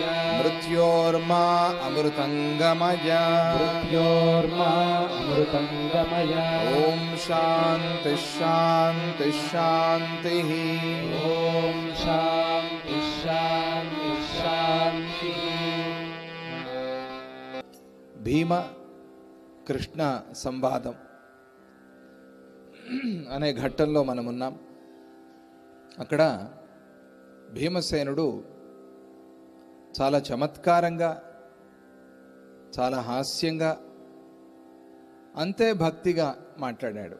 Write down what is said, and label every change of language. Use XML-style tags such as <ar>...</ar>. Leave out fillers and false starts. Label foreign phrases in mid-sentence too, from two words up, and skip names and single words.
<sa>मृत्योर्मा अमृतंगमय मृत्योर्मा अमृतंगमय। ओम शांति शांति शांति। ओम शांति शांति शांति।</sa> <te>భీమ కృష్ణ సంవాదం అనే ఘట్టంలో మనం ఉన్నాం. అక్కడ భీమసేనుడు చాలా చమత్కారంగా, చాలా హాస్యంగా, అంతే భక్తిగా మాట్లాడాడు.</te>